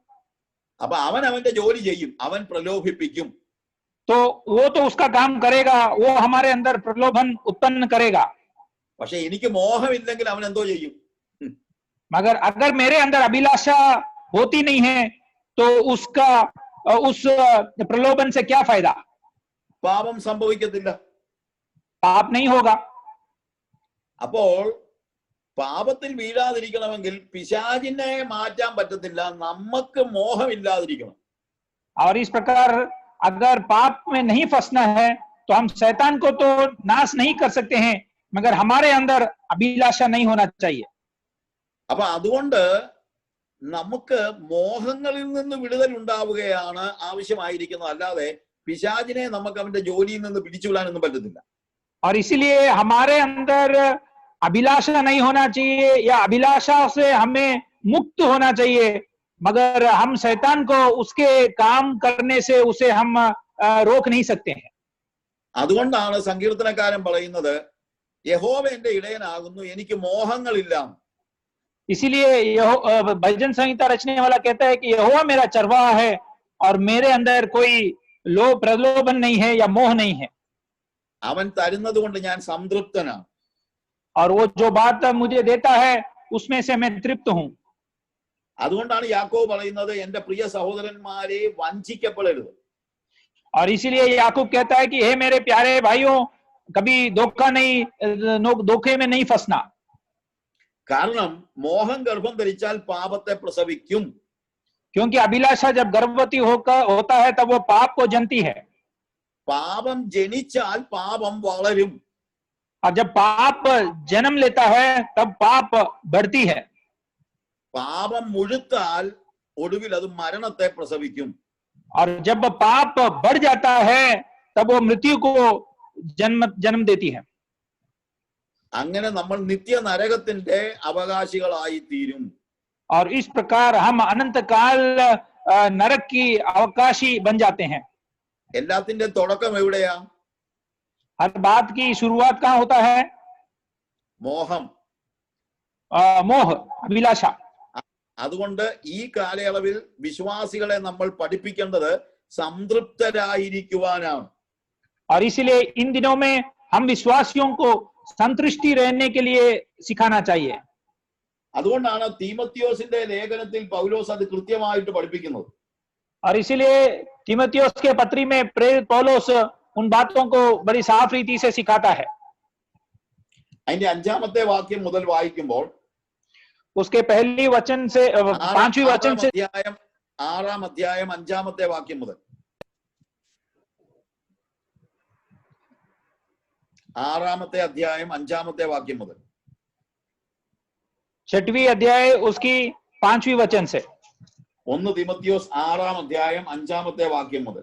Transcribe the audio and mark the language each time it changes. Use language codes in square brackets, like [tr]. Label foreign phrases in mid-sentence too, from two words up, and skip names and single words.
[ml] അപ്പൊ അവൻ അവന്റെ ജോലി ചെയ്യും, അവൻ പ്രലോഭിപ്പിക്കും. [hi] तो वो तो उसका काम करेगा, वो हमारे अंदर प्रलोभन उत्पन्न करेगा। [ml] പക്ഷെ എനിക്ക് മോഹമില്ലെങ്കിൽ അവൻ എന്തോ ചെയ്യും? [hi] मगर अगर मेरे अंदर अभिलाषा होती नहीं है तो उसका उस प्रलोभन से क्या फायदा? [ml] പാപം സംഭവിക്കത്തില്ല, [hi] पाप नहीं होगा। [ml] അപ്പോൾ പാപത്തിൽ വീഴാതിരിക്കണമെങ്കിൽ പിശാചിനെ മാറ്റാൻ പറ്റത്തില്ല, നമുക്ക് മോഹമില്ലാതിരിക്കണം. [hi] और इस प्रकार अगर पाप में नहीं फंसना है तो हम शैतान को तो नाश नहीं कर सकते हैं, मगर हमारे अंदर अभिलाषा नहीं होना चाहिए। [ml] അപ്പൊ അതുകൊണ്ട് നമുക്ക് മോഹങ്ങളിൽ നിന്ന് വിടുതൽ ഉണ്ടാവുകയാണ് ആവശ്യമായിരിക്കുന്നത്, അല്ലാതെ പിശാചിനെ നമുക്ക് അവന്റെ ജോലിയിൽ നിന്ന് പിടിച്ചുവിടാനൊന്നും പറ്റത്തില്ല. [hi] और इसीलिए हमारे अंदर अभिलाषा नहीं होना चाहिए या अभिलाषा से हमें मुक्त होना चाहिए, मगर हम शैतान को उसके काम करने से उसे हम रोक नहीं सकते हैं। [ml] അതുകൊണ്ടാണ് സങ്കീർത്തനക്കാരൻ പറയുന്നത്, യഹോവ എന്റെ ഇടയനാകുന്നു, എനിക്ക് മോഹങ്ങളില്ല. [hi] इसीलिए भजन संहिता रचने वाला कहता है कि यहोवा मेरा चरवाहा है और मेरे अंदर कोई प्रलोभन नहीं है या मोह नहीं है। [ml] അവൻ തരുന്നത് കൊണ്ട് ഞാൻ സംതൃപ്തനാണ്. [hi] और वो जो बात मुझे देता है उसमें से मैं तृप्त हूं। [ml] അതുകൊണ്ടാണ് യാക്കോബ് പറയുന്നത്, എന്റെ പ്രിയ സഹോദരന്മാരെ വഞ്ചിക്കപ്പെടരുത്. [hi] और इसीलिए याकूब कहता है कि हे मेरे प्यारे भाइयों, कभी धोखे में नहीं फंसना। [ml] കാരണം മോഹം ഗർഭം ധരിച്ചാൽ പാപത്തെ പ്രസവിക്കും. [hi] क्योंकि अभिलाषा जब गर्भवती होता है तब वो पाप को जनती है। [ml] പാപം ജനിച്ചാൽ പാപം വളരും. [hi] और जब पाप जन्म लेता है तब पाप बढ़ती है। [ml] പാപം മുഴുത്താൽ ഒടുവിൽ അത് മരണത്തെ പ്രസവിക്കും. [hi] और जब पाप बढ़ जाता है तब वो मृत्यु को जन्म देती है। [ml] അങ്ങനെ നമ്മൾ നിത്യ നരകത്തിന്റെ അവകാശികളായി തീരും. [hi] और इस प्रकार हम अनंत काल नरक की अवकाशी बन जाते हैं। [ml] എല്ലാത്തിന്റെ തുടക്കം എവിടെയാ? [hi] हर बात की शुरुआत कहाँ होता है? [ml] മോഹം, [hi] मोह, अभिलाषा। [ml] അതുകൊണ്ട് ഈ കാലയളവിൽ വിശ്വാസികളെ നമ്മൾ പഠിപ്പിക്കേണ്ടത് സംതൃപ്തരായിരിക്കുവാനാണ്. [hi] और इसीलिए इन दिनों में हम विश्वासियों को संतुष्टि रहने के लिए सिखाना चाहिए। [ml] അതുകൊണ്ടാണ് തീമോത്തിയോസിന്റെ ലേഖനത്തിൽ പൗലോസ് അത് കൃത്യമായിട്ട് പഠിപ്പിക്കുന്നത്. [hi] और इसीलिए तीमुथियुस के पत्री में प्रेरित पौलुस उन बातों को बड़ी साफ रीति से सिखाता है। [ml] അതിന്റെ 5ാമത്തെ വാക്യം മുതൽ വായിക്കുമ്പോൾ [hi] उसके पहली वचन से 5वीं वचन से [ml] 6ാം അധ്യായം 5ാമത്തെ വാക്യം മുതൽ ആറാമത്തെ അധ്യായം 5-ാമത്തെ വാക്യം മുതൽ. [hi] 6वीं अध्याय उसकी 5वीं वचन से. [ml] 1 तीमुथियोस 6-ാം അധ്യായം 5-ാമത്തെ വാക്യം മുതൽ.